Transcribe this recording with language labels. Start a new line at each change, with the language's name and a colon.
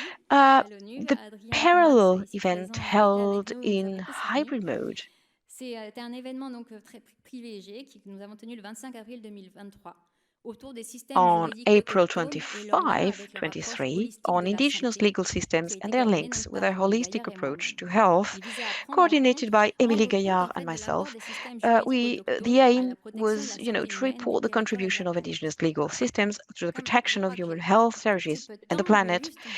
English: The parallel event held in hybrid mode.
French: C'était un événement donc très privilégié que nous avons tenu le 25 avril 2023.
English: On April 25, 23, on indigenous legal systems and their links with a holistic approach to health, coordinated by Émilie Gaillard and myself. The aim was, to report the contribution of indigenous legal systems to the protection of human health, services, and the planet.